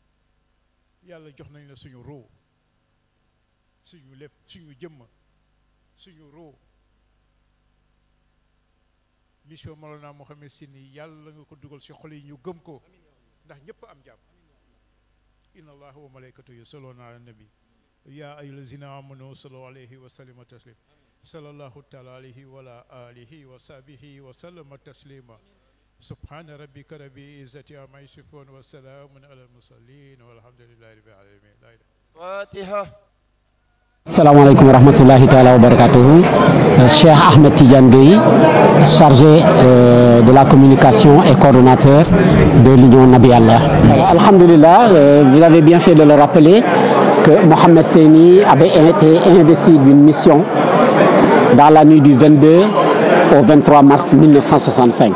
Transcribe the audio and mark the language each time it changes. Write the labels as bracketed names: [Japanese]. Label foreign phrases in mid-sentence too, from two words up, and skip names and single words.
[Wolof] yàlla jox nañ la suñu ruu suñu lépp suñu jëmm suñu roo mission Mawlana Mohamed Sy yàlla nga ko dugal ci xol yi ñu gëm ko ndax ñëpp am jàmm [Arabic] إن الله وملائكته يصلون على النبي يا أيها الذين آمنوا صلوا عليه وسلموا تسليما صلى الله تعالى عليه وعلى آله وصحبه وسلم تسليما سبحان ربك رب العزة عما يصفون وسلام على المرسلين والحمد لله رب العالمين. Fatiha. السلام عليكم ورحمة الله تعالى وبركاته. [French] Cheikh Ahmed Tidiane Gueye, chargé de la communication et coordonnateur de l'Union Nabi Allah. Alhamdulillah, vous avez bien fait de le rappeler que Mohamed Seyni avait été investi d'une mission dans la nuit du 22 au 23 mars 1965.